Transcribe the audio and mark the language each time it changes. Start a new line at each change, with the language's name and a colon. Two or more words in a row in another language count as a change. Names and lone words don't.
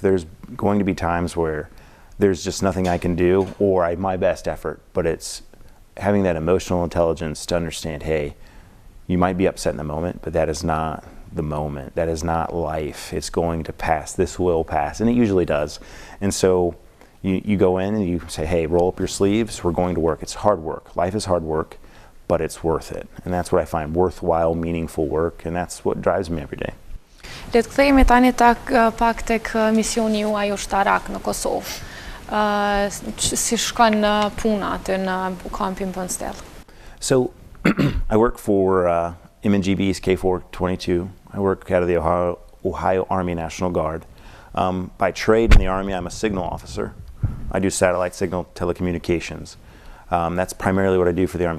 English: There's going to be times where there's just nothing I can do, or my best effort, but it's having that emotional intelligence to understand, hey, you might be upset in the moment, but that is not the moment. That is not life. It's going to pass. This will pass. And it usually does. And so you go in and you say, hey, roll up your sleeves. We're going to work. It's hard work. Life is hard work, but it's worth it. And that's what I find worthwhile, meaningful work. And that's what drives me every day.
Albanian: Le të kthehemi tani pak tek misioni juaj ushtarak në Kosovë. Si shkon puna aty në kampin Punstel?
English: So I work for MNGB's K422. I work out of the Ohio Army National Guard. By trade in the Army, I'm a signal officer. I do satellite signal telecommunications. That's primarily what I do for the Army.